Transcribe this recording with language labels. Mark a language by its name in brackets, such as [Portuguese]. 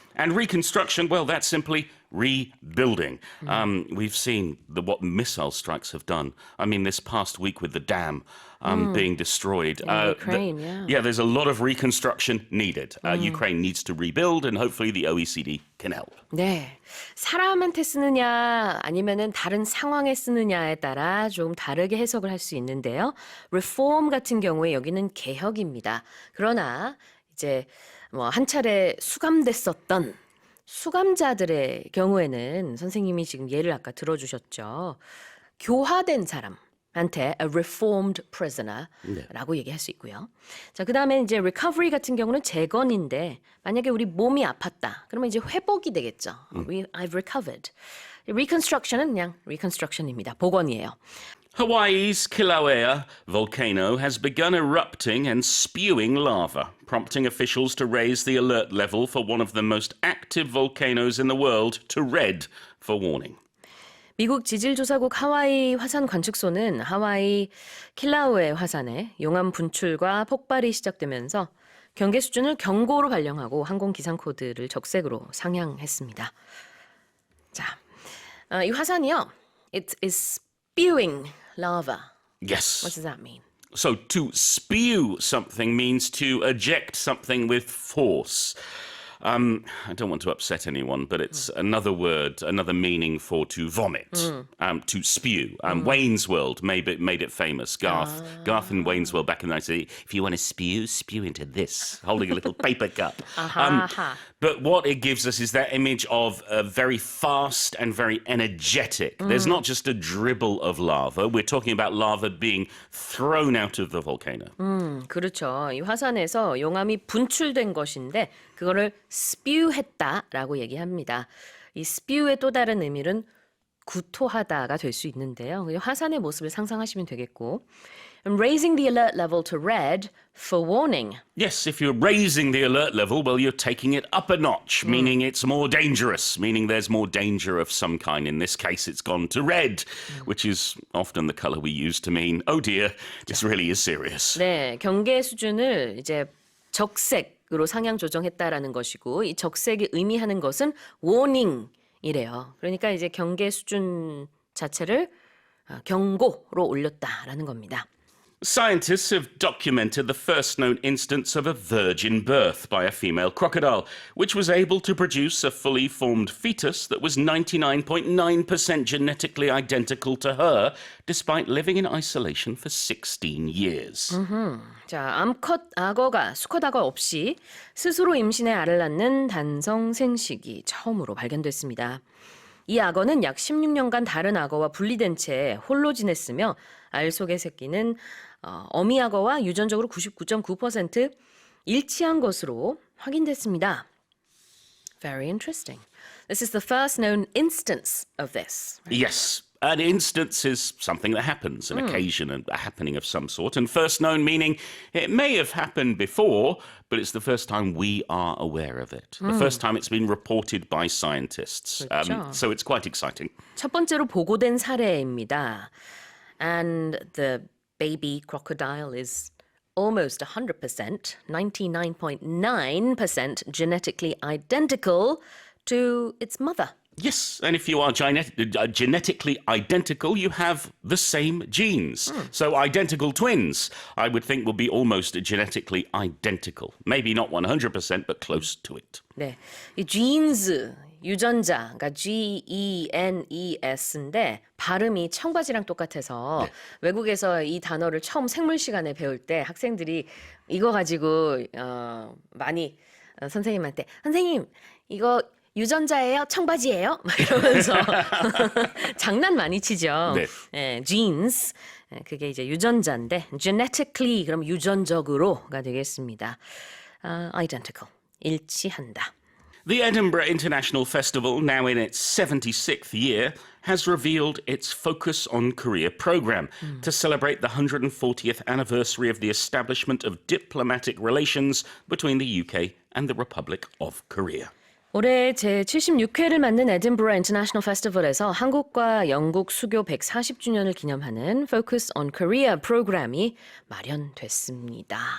[English] And reconstruction, well, that's simply rebuilding. We've seen what missile strikes have done. I mean, this past week with the dam being destroyed. In Ukraine, yeah. There's a lot of reconstruction needed. Ukraine needs to rebuild, and hopefully the OECD can help. [Korean] 네, 사람한테 쓰느냐 아니면은 다른 상황에 쓰느냐에 따라 좀 다르게 해석을 할 수 있는데요. reform 같은 경우에 여기는 개혁입니다. 그러나 이제 뭐 한 차례 수감됐었던 수감자들의 경우에는 선생님이 지금 예를 아까 들어주셨죠. 교화된 사람한테 [English] a reformed prisoner [Korean] 라고 얘기할 수 있고요. 자, 그다음에 이제 recovery 같은 경우는 재건인데 만약에 우리 몸이 아팠다. 그러면 이제 회복이 되겠죠. [English] I've recovered. [Korean] reconstruction은 그냥 reconstruction입니다. 복원이에요. [English] Hawaii's Kilauea volcano has begun erupting and spewing lava, prompting officials to raise the alert level for one of the most active volcanoes in the world to red for warning. [Korean] 미국 지질조사국 하와이 화산 관측소는 하와이 킬라우에 화산에 용암 분출과 폭발이 시작되면서 경계 수준을 경고로 발령하고 항공 기상 코드를 적색으로 상향했습니다. 자, 이 화산이요. [English] It is spewing lava. Yes. What does that mean? So to spew something means to eject something with force. I don't want to upset anyone, but it's another word, another meaning for to vomit, to spew. Wayne's World made it famous. Garth in Wayne's World back in the 90s, if you want to spew, spew into this, holding a little paper cup. But what it gives us is that image of very fast and very energetic. There's not just a dribble of lava. We're talking about lava being thrown out of the volcano. [Korean] 그렇죠. 이 화산에서 용암이 분출된 것인데 그거를 spew했다라고 얘기합니다. 이 spew의 또 다른 의미는 구토하다가 될 수 있는데요. 화산의 모습을 상상하시면 되겠고. [English] Raising the alert level to red for warning. Yes, if you're raising the alert level, well, you're taking it up a notch, meaning it's more dangerous, meaning there's more danger of some kind. In this case, it's gone to red, which is often the color we use to mean, oh dear, this really is serious. [Korean] 네, 경계 수준을 이제 적색으로 상향 조정했다라는 것이고 이 적색이 의미하는 것은 warning이래요. 그러니까 이제 경계 수준 자체를 경고로 올렸다라는 겁니다. [English] Scientists have documented the first known instance of a virgin birth by a female crocodile, which was able to produce a fully formed fetus that was 99.9% genetically identical to her, despite living in isolation for 16 years. [Korean] 자, 암컷 악어가 수컷 악어 없이 스스로 임신해 알을 낳는 단성 생식이 처음으로 발견됐습니다. 이 악어는 약 16년간 다른 악어와 분리된 채 홀로 지냈으며 알 속의 새끼는 어미 악어와 유전적으로 99.9% 일치한 것으로 확인됐습니다. [English] Very interesting. This is the first known instance of this. Right? Yes. An instance is something that happens, an occasion, a happening of some sort. And first known meaning it may have happened before, but it's the first time we are aware of it. The first time it's been reported by scientists. [Korean] 그렇죠. [English] So it's quite exciting. [Korean] 첫 번째로 보고된 사례입니다. [English] And the baby crocodile is almost 100%, 99.9% genetically identical to its mother. Yes, and if you are genetically identical, you have the same genes. So identical twins, I would think, will be almost genetically identical. Maybe not 100%, but close to it. [Korean] 네, 이 genes 유전자, 그러니까 GENES인데 발음이 청바지랑 똑같아서 외국에서 이 단어를 처음 생물 시간에 배울 때 학생들이 이거 가지고 많이 선생님한테 선생님 이거 유전자예요? 청바지예요? 막 이러면서 장난 많이 치죠. 네. 예, genes 그게 이제 유전자인데 genetically 그럼 유전적으로가 되겠습니다. identical 일치한다. [English] The Edinburgh International Festival, now in its 76th year, has revealed its Focus on Korea program to celebrate the 140th anniversary of the establishment of diplomatic relations between the UK and the Republic of Korea. [Korean] 올해 제76회를 맞는 에든버러 인터내셔널 페스티벌에서 한국과 영국 수교 140주년을 기념하는 Focus on Korea 프로그램이 마련됐습니다.